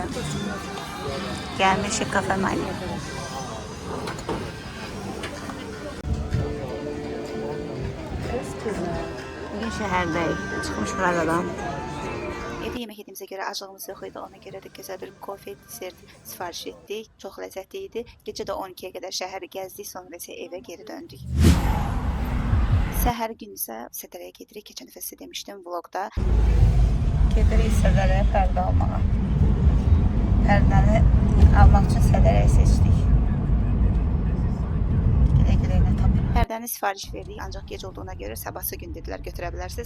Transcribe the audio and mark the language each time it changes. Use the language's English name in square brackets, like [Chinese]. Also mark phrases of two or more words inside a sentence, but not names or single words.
[Turkish] Gelmişik kafemaniye. Bugün şehirdeyiz. Çıkmış buradan. Evde yemek yediğimize göre acılığımız yok idi. Ona göre de güzel bir kofe, desert sipariş ettik. Çok lezzetliydi. Gece de 12'ye kadar şehri gezdik. Sonra ise eve geri döndük. [Azerbaijani] Səhər gün isə Sədərəyə gedirik. Keçən dəfə sizə demişdim vlogda. Gedirik Sədərəyə pərdə almağa. Pərdəni almaq üçün Sədərəyə seçdik. Gülə-gülə tapır. Pərdəni sifariş verdik, ancaq gec olduğuna görə sabahsı gün dedilər götürə bilərsiniz.